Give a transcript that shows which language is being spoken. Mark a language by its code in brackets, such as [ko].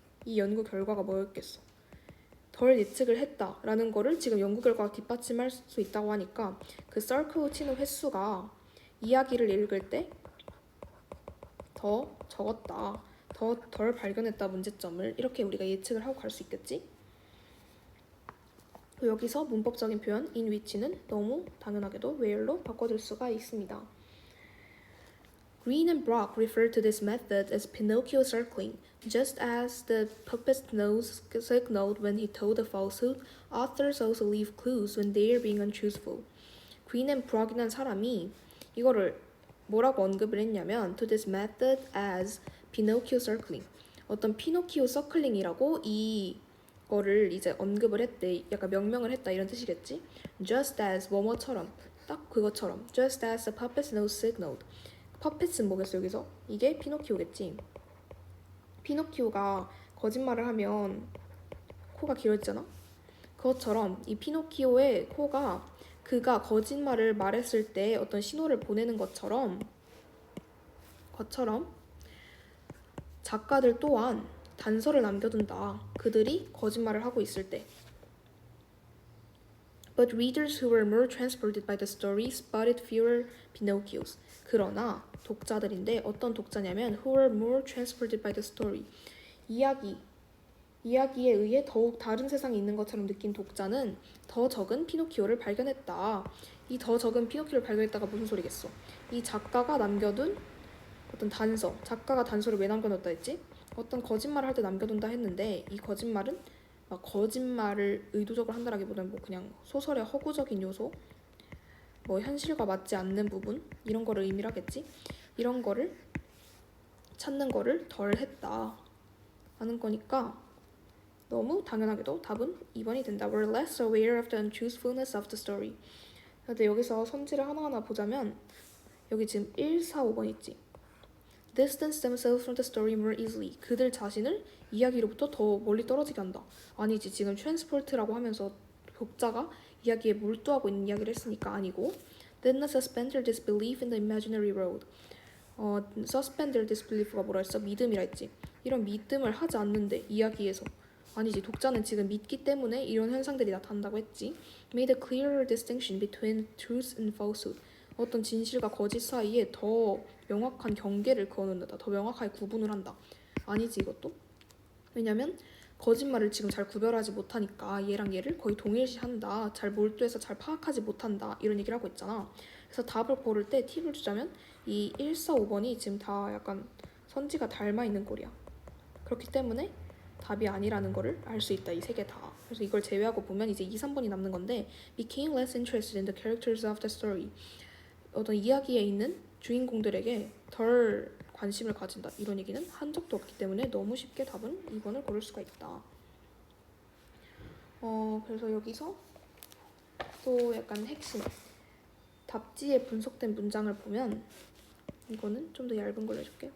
[ko] 이 연구 결과가 뭐였겠어? 덜 예측을 했다라는 거를 지금 연구 결과가 뒷받침할 수 있다고 하니까 그 circle 치는 횟수가 이야기를 읽을 때 더 적었다. 덜 발견했다 문제점을 이렇게 우리가 예측을 하고 갈 수 있겠지? 여기서 문법적인 표현 in which는 너무 당연하게도 where로 바꿔줄 수가 있습니다. [en] Green and Brock refer to this method as Pinocchio circling. Just as the puppet's nose signaled when he told a falsehood, authors also leave clues when they are being untruthful. [ko] Green and Brock이라는 사람이 이거를 뭐라고 언급을 했냐면 [en] to this method as Pinocchio circling. [ko] 어떤 피노키오 서클링이라고 이거를 이제 언급을 했대. 약간 명명을 했다 이런 뜻이겠지. [en] Just as [ko] 뭐뭐처럼 딱 그것처럼. [en] Just as the puppet's nose signaled. [ko] 퍼펫은 뭐겠어 여기서? 이게 피노키오겠지. 피노키오가 거짓말을 하면 코가 길어지잖아. 그것처럼 이 피노키오의 코가 그가 거짓말을 말했을 때 어떤 신호를 보내는 것처럼 작가들 또한 단서를 남겨둔다. 그들이 거짓말을 하고 있을 때. [en] But readers who were more transported by the story spotted fewer Pinocchios. [ko] 그러나 독자들인데 어떤 독자냐면 [en] who were more transported by the story. [ko] 이야기에 의해 더욱 다른 세상에 있는 것처럼 느낀 독자는 더 적은 피노키오를 발견했다. 이 더 적은 피노키오를 발견했다가 무슨 소리겠어? 이 작가가 남겨둔 어떤 단서, 작가가 단서를 왜 남겨놓았다 했지? 어떤 거짓말을 할 때 남겨둔다 했는데 이 거짓말은 막 거짓말을 의도적으로 한다라기보다는 뭐 그냥 소설의 허구적인 요소, 뭐 현실과 맞지 않는 부분 이런 거를 의미를 하겠지? 이런 거를 찾는 거를 덜 했다 하는 거니까 너무 당연하게도 답은 2번이 된다. [en] We're less aware of the untruthfulness of the story. [ko] 근데 여기서 선지를 하나하나 보자면 여기 지금 1, 4, 5번 있지. [en] Distance themselves from the story more easily. [ko] 그들 자신을 이야기로부터 더 멀리 떨어지게 한다. 아니지. 지금 transport라고 하면서 독자가 이야기에 몰두하고 있는 이야기를 했으니까 아니고 [en] Did not suspend their disbelief in the imaginary world. suspend their disbelief [ko] 가 뭐라 했어? 믿음이라 했지. 이런 믿음을 하지 않는데 이야기에서 아니지. 독자는 지금 믿기 때문에 이런 현상들이 나타난다고 했지. [en] Made a clearer distinction between truth and falsehood. [ko] 어떤 진실과 거짓 사이에 더 명확한 경계를 그어놓는다. 더 명확하게 구분을 한다. 아니지 이것도. 왜냐면 거짓말을 지금 잘 구별하지 못하니까 얘랑 얘를 거의 동일시한다. 잘 몰두해서 잘 파악하지 못한다. 이런 얘기를 하고 있잖아. 그래서 답을 고를 때 팁을 주자면 이 1, 4, 5번이 지금 다 약간 선지가 닮아 있는 꼴이야. 그렇기 때문에 답이 아니라는 거를 알 수 있다. 이 세 개 다. 그래서 이걸 제외하고 보면 이제 2, 3번이 남는 건데 [en] became less interested in the characters of the story. [ko] 어떤 이야기에 있는 주인공들에게 덜 관심을 가진다. 이런 얘기는 한 적도 없기 때문에 너무 쉽게 답은 2번을 고를 수가 있다. 그래서 여기서 또 약간 핵심 답지에 분석된 문장을 보면 이거는 좀 더 얇은 걸로 해줄게.